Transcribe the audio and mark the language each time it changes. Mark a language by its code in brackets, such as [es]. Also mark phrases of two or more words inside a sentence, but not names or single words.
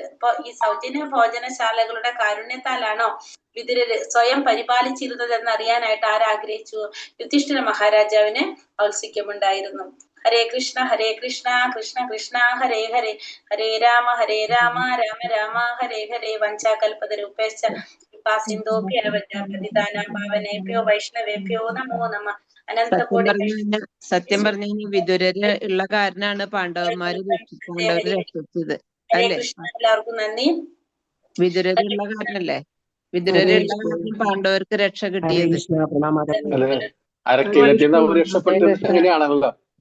[ml] അപ്പൊ ഈ സൗജന്യ ഭോജനശാലകളുടെ കാരുണ്യത്താലാണോ വിതുരര് സ്വയം പരിപാലിച്ചിരുന്നത് എന്നറിയാനായിട്ട് ആരാഗ്രഹിച്ചു? യുധിഷ്ഠിര മഹാരാജാവിന് ഔത്സുക്യമുണ്ടായിരുന്നു. [sa] ഹരേ കൃഷ്ണ കൃഷ്ണ കൃഷ്ണ ഹരേ ഹരേ, ഹരേ രാമ രാമ രാമ ഹരേ ഹരേ. വഞ്ചാകൽപതരൂപേശ്ച പാവനേഭ്യോ വൈഷ്ണവേഭ്യോ നമോ നമഃ. [ml] സത്യം പറഞ്ഞ വിതുരര് ഉള്ള കാരനാണ് പാണ്ഡവന്മാര് രക്ഷിച്ചത് അല്ലേ? എല്ലാവർക്കും നന്ദി. വിതുരരുള്ള കാരണല്ലേ? വിതുരരുള്ള കാരണം പാണ്ഡവർക്ക് രക്ഷ കിട്ടിയത്. അങ്ങനെയാണല്ലോ.